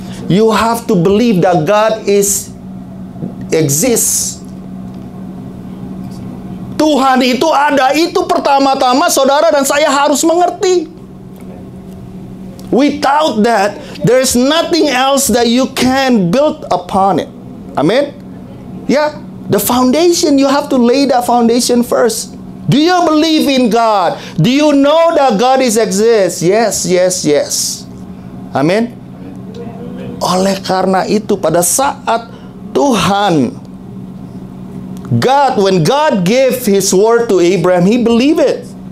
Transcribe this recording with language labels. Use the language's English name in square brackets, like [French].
[English] You have to believe that God exists. [Indonesian] Tuhan itu ada. Itu pertama-tama saudara dan saya harus mengerti. [English] Without that, there's nothing else that you can build upon it. Amen. Yeah, the foundation, you have to lay that foundation first. Do you believe in God? Do you know that God exists? Yes, yes, yes. Amen. [Indonesian] Oleh karena itu, pada saat Tuhan, [English] when God gave His word to Abraham, he believed it.